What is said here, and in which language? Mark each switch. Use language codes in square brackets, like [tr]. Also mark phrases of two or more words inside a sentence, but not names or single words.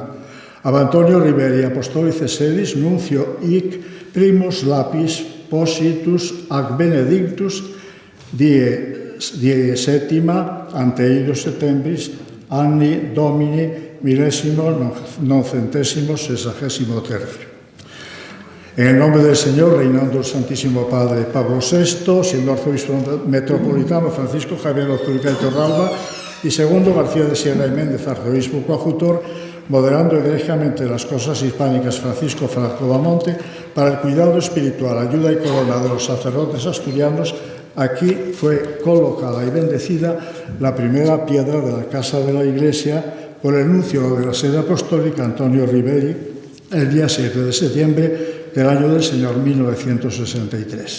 [la] Ab Antonio Riberi, apostolice sedis, nuncio hic primus lapis positus ac benedictus die septima ante eidos septembris anni domini 1963. [es] En el nombre del Señor, reinando el Santísimo Padre Pablo VI, siendo arzobispo metropolitano Francisco Javier Lauzurica y Torralba, y segundo García de Sierra y Méndez, arzobispo coadjutor, moderando egregiamente las cosas hispánicas Francisco Franco Bamonte, para el cuidado espiritual, ayuda y corona de los sacerdotes asturianos, aquí fue colocada y bendecida la primera piedra de la casa de la Iglesia por el nuncio de la sede apostólica Antonio Riberi, el día 7 de septiembre del año del Señor 1963.